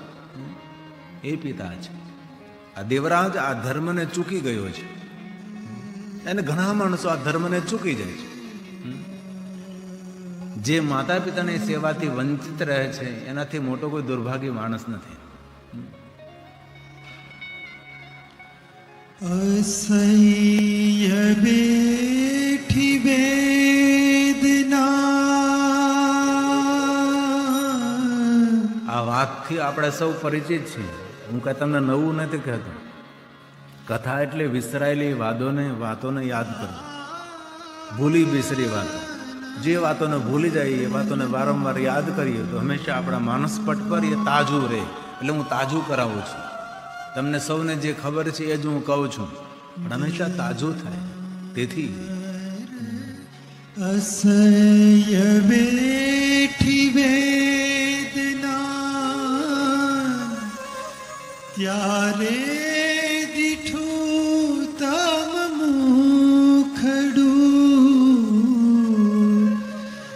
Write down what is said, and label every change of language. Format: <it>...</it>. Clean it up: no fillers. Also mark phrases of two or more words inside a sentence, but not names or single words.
<gu>એ પિતા છે. આ દેવરાજ આ ધર્મને ચૂકી ગયો છે. એને ઘણા માણસો આ ધર્મને ચૂકી જાય છે. જે માતા પિતાની સેવાથી વંચિત રહે છે એનાથી મોટો કોઈ દુર્ભાગ્ય માણસ નથી. અસહ્ય બેઠી વેદના. આ વાતથી આપણે સૌ પરિચિત છીએ. હું કઈ તમને નવું નથી કહેતો. કથા એટલે વિસરાયેલી વાતોને યાદ કરો,</gu> <hi>भूली बिसरी</hi> <gu>વાતો. જે વાતોને ભૂલી જાય એ વાતોને વારંવાર યાદ કરીએ તો હંમેશા આપણા માનસપટ પર એ તાજું રહે. એટલે હું તાજું કરાવું છું. તમને સૌને જે ખબર છે એ જ હું કહું છું, પણ હંમેશા તાજું થાય. તેથી અસહ્ય બેઠી વેદના, ત્યારે દીઠું તમ મુખડું.</gu>